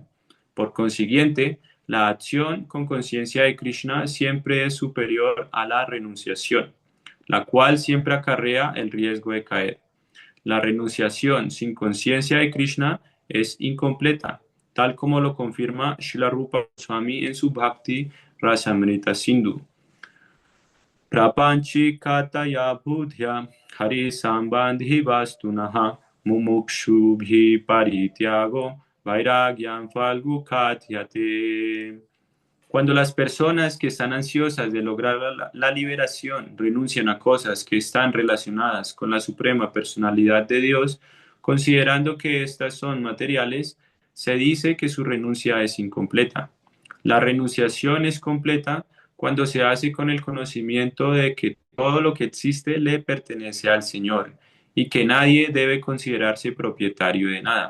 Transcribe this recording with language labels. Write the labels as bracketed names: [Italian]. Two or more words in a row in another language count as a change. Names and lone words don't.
[Spanish] Por consiguiente, la acción con conciencia de Krishna siempre es superior a la renunciación, la cual siempre acarrea el riesgo de caer. La renunciación sin conciencia de Krishna es incompleta, tal como lo confirma Srila Rupa Goswami en su Bhakti Rasamrita Sindhu. [Sanskrit] प्रापञ्चिकतया बुद्ध्या हरिसम्बन्धिवस्तुनः मुमुक्षुभिः परित्यागो वैराग्यं फल्गु कथ्यते. [Spanish] Cuando las personas que están ansiosas de lograr la liberación renuncian a cosas que están relacionadas con la suprema personalidad de Dios, considerando que estas son materiales, se dice que su renuncia es incompleta. La renunciación es completa cuando se hace con el conocimiento de que todo lo que existe le pertenece al Señor y que nadie debe considerarse propietario de nada.